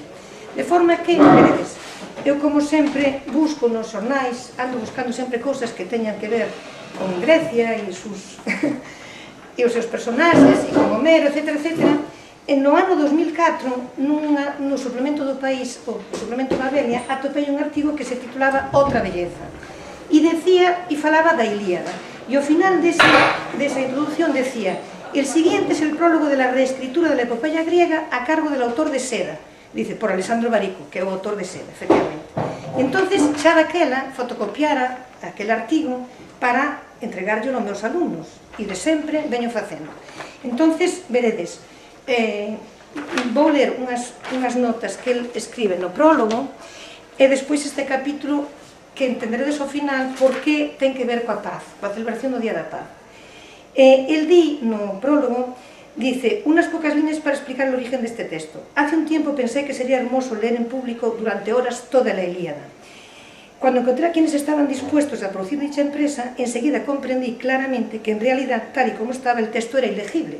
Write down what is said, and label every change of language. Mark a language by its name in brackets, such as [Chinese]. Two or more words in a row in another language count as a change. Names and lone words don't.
[Galician] De forma que, veredes, eu como sempre busco nos xornais, ando buscando sempre cousas que teñan que ver con Grecia e os seus personaxes, e con Homero, etcétera, etcétera. No ano 2004, no suplemento do País, o suplemento Babelia, atopei un artigo que se titulaba Outra belleza, e falaba da Ilíada, e ao final desa introducción decía: [Spanish] el siguiente es el prólogo de la reescritura de la epopeya griega a cargo del autor de Seda, dice, por Alessandro Barico, [Galician] que é o autor de Seda, efectivamente. Entonces, xa daquela, fotocopiara aquel artigo para entregarlo aos meus alumnos, e de sempre veño facendo. Entonces, veredes, vou ler unhas notas que el escribe no prólogo, e despois este capítulo que entenderedes ao final por que ten que ver coa paz, coa celebración do Día da Paz. El di no prólogo, [Spanish] dice, unas pocas líneas para explicar el origen de este texto. Hace un tiempo pensé que sería hermoso leer en público durante horas toda la Ilíada. Cuando encontré a quienes estaban dispuestos a producir dicha empresa, enseguida comprendí claramente que en realidad, tal y como estaba, el texto era ilegible.